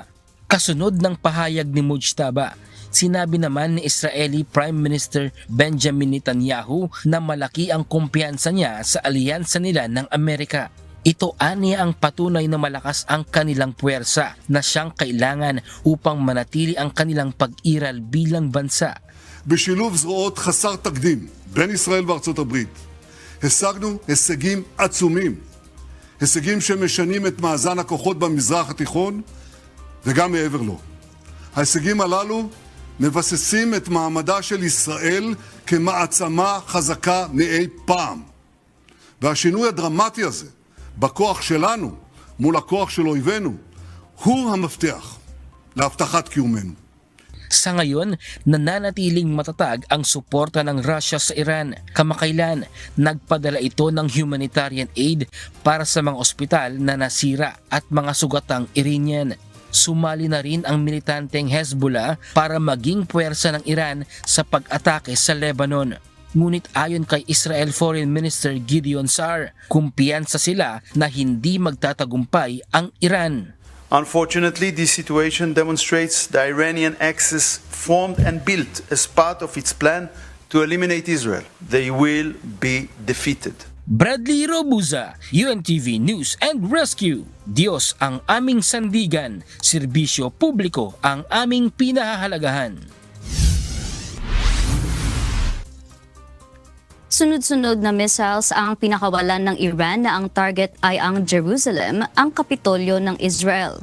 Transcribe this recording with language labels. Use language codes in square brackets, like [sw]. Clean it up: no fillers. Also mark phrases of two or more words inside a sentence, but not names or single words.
[tl] Kasunod ng pahayag ni Mujtaba, sinabi naman ni [en] Israeli Prime Minister [tl] Benjamin Netanyahu na malaki ang kumpiyansa niya sa alyansa nila ng Amerika. Ito aniya ang patunay na malakas ang kanilang puwersa na siyang kailangan upang manatili ang kanilang pag-iral bilang bansa. [he] בשילוב זרועות חסר תקדים בין ישראל וארצות הברית, השגנו הישגים עצומים, הישגים שמשנים את מאזן הכוחות במזרח התיכון וגם מעבר לו. ההישגים הללו מבססים את מעמדה של ישראל כמעצמה חזקה מאי פעם. והשינוי הדרמטי הזה בכוח שלנו מול הכוח של אויבינו הוא המפתח להבטחת קיומנו. [tl] Sa ngayon, nananatiling matatag ang suporta ng Russia sa Iran. Kamakailan, nagpadala ito ng [en] humanitarian aid [tl] para sa mga ospital na nasira at mga sugatang Iranian. Sumali na rin ang militanteng Hezbollah para maging puwersa ng Iran sa pag-atake sa Lebanon. Ngunit ayon kay [en] Israel Foreign Minister [tl] Gideon Sa'ar, kumpiyansa sila na hindi magtatagumpay ang Iran. [en] Unfortunately, this situation demonstrates the Iranian axis formed and built as part of its plan to eliminate Israel. They will be defeated. Bradley Robuza, UNTV News and Rescue. [tl] Diyos ang aming sandigan, serbisyo publiko ang aming pinahahalagahan. Sunod-sunod na missiles ang pinakawalan ng Iran na ang target ay ang Jerusalem, ang kapitolyo ng Israel.